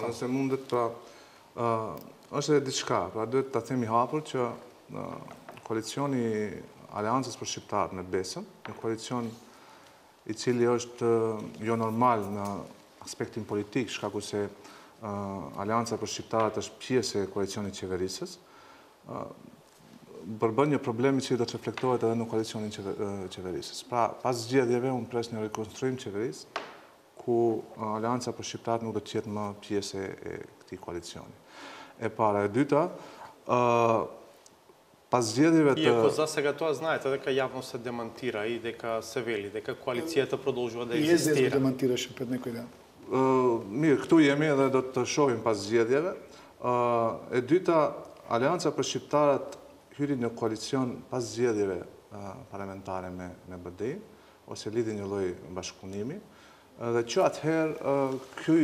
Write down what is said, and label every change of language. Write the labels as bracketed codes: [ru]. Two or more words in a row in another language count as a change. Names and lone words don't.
[sq] Nëse mundet, pra, është edhe diçka, pra duhet ta themi hapur që koalicioni Aleancës për Shqiptarët me Besën, një koalicion i cili është jo normal në aspektin politik, shkaku se Aleanca për Shqiptarët është pjesë e koalicionit qeverisës, përbën një problemi që do të reflektohet edhe në koalicionin qeverisës. Pra, pas zgjedhjeve, unë pres një rekonstruim qeverisë, ku Aleanca për Shqiptarët nuk do të jetë më pjesë e këtij koalicioni. E para, e dyta, pas zgjedhjeve të... [mk] Iako za сега тоа знаете дека јавно се демантира и дека се вели дека коалицијата продолжува да екзистира. Се демантираше пред некој ден. [sq] Mirë, këtu jemi dhe do të shohim pas zgjedhjeve. E dyta, Aleanca për Shqiptarët hyri në koalicion pas zgjedhjeve parlamentare me BDI, ose lidhi një lloj bashkëpunimi, dhe që atëherë ky